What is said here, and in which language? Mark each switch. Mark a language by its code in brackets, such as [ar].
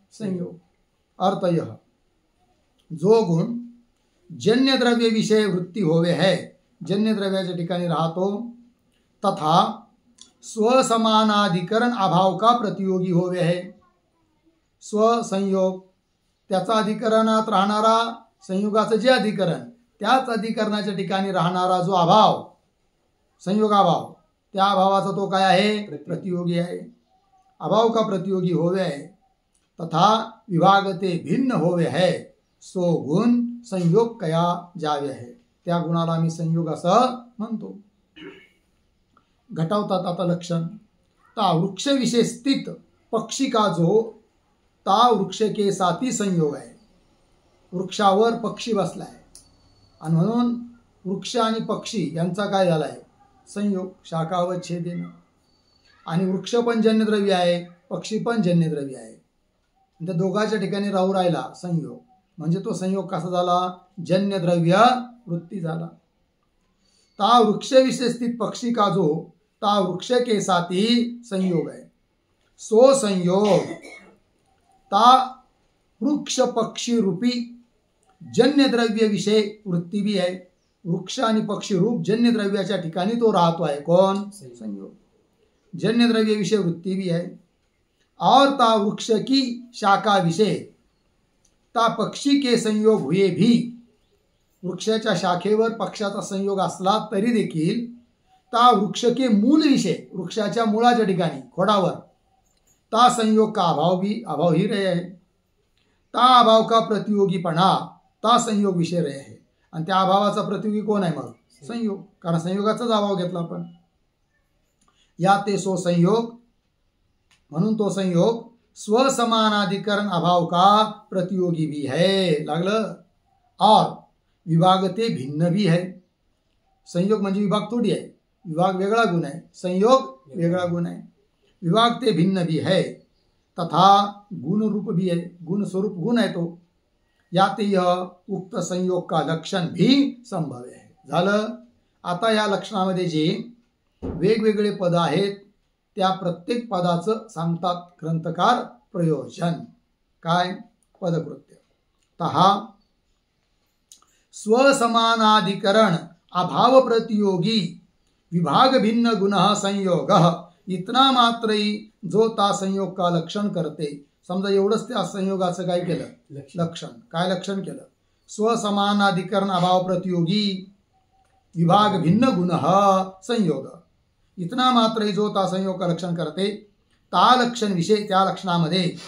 [hi] संयोग। अर्थ यह, जो गुण जन्य द्रव्य विषय वृत्ती होवे है, [mr] जन्य द्रव्याच्या ठिकाणी राहतो, [hi] तथा स्वसमानाधिकरण अभाव का प्रतियोगी होवे है। [mr] स्वसंयोग, त्याचा अधिकरणात राहणारा, संयोगाचं जे अधिकरण, त्याच अधिकरणाच्या ठिकाणी राहणारा जो अभाव, संयोगाभाव, त्या अभावाचा तो काय आहे? प्रतियोगी आहे। [hi] अभाव का प्रतियोगी होवे है, तथा विभागते भिन्न होवे है, सो गुण संयोग कया जावे है। [mr] त्या गुणाला आम्ही संयोग असं म्हणतो। घटवतात आता लक्षण। [hi] ता वृक्ष विषय स्थित पक्षी का जो, ता वृक्ष के साथी संयोग आहे। [mr] वृक्षावर पक्षी बसलाय आणि म्हणून वृक्ष आणि पक्षी यांचा काय झालाय? संयोग, शाखावच्छेदेन। आणि वृक्ष पण जन्यद्रव्य आहे, पक्षी पण जन्यद्रव्य आहे, त्या दोघांच्या ठिकाणी राहू राहिला संयोग, म्हणजे तो संयोग कसा झाला? [hi] जन्यद्रव्य वृत्ती झाला। ता वृक्ष विषय स्थित पक्षी का जो, ता वृक्ष के साथी संयोग है, सो संयोग ता वृक्ष पक्षी रूपी जन्य द्रव्य विषय वृत्ती भी है। [mr] वृक्ष आणि पक्षी रूप जन्य द्रव्याच्या ठिकाणी तो राहतो आहे। [hi] कौन? संयोग। जन्य द्रव्य विषय वृत्ती भी है। और ता वृक्ष की शाखा विषय ता पक्षी के संयोग हुए भी, [mr] वृक्षाच्या शाखेवर पक्षाचा संयोग असला तरी देखील [hi] ता वृक्ष के मूल विषय, [mr] वृक्षाच्या मुळाच्या ठिकाणी, खोडावर, [hi] ता संयोग का अभाव ही रहे है। ता अभाव का प्रतियोगीपणा ता संयोग विषय रहे है। [mr] आणि त्या अभावाचा प्रतियोगी कोण आहे? मग संयोग, कारण संयोगाचाच अभाव घेतला आपण। [hi] या ते सो संयोग, [mr] म्हणून तो संयोग [hi] स्वसमानाधिकरण अभाव का प्रतियोगी भी है, लागलं। और विभागते भिन्न भी है। [mr] संयोग म्हणजे विभाग थोडी आहे, विभाग वेगळा गुण आहे, संयोग वेगळा गुण आहे। [hi] विभाग ते भिन्न भी है, तथा गुण रूप भी है, [mr] गुण स्वरूप गुण आहे तो। [hi] यात यह उक्त संयोग का लक्षण भी संभव है। [mr] झालं। आता या लक्षणामध्ये जे वेगवेगळे पद आहेत त्या प्रत्येक पदाचं सांगतात ग्रंथकार प्रयोजन। काय? पदकृत्य। [hi] तहा स्वसमानाधिकरण अभाव प्रतियोगी विभाग भिन्न गुण संयोग, इतना मात्र जो ता संयोग का लक्षण करते। [mr] समजा एवढंच त्या संयोगाचं काय केलं? लक्षण। काय लक्षण केलं? [hi] स्वसमानाधिकरण अभाव प्रतियोगी विभाग भिन्न गुण संयोग, इतना मात्र जो ता संयोग का लक्षण करते। ता लक्षण विषय, [mr] त्या लक्षणामध्ये